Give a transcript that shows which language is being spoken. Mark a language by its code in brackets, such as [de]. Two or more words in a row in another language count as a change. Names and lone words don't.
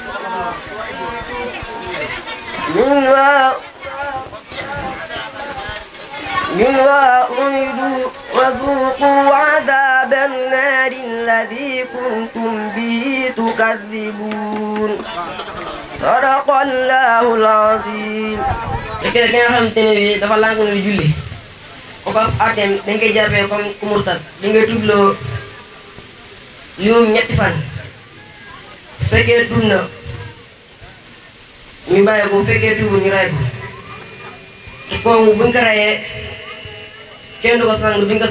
[ar] منها أعيدوا وذوقوا عذاب النار الذي كنتم به تكذبون صدق الله العظيم. [wo] fekkee ki nga xamante ne bi dafa lànku ne julli kooku ab atem dañ koy jàppee comme ku murtad dañ koy tubloo liwum ñetti fan fekkee tub na ñu bàyyi ko fekkee tubu ñu ray ko te kooku buñ ko rayee kenn du ko sang duñ ko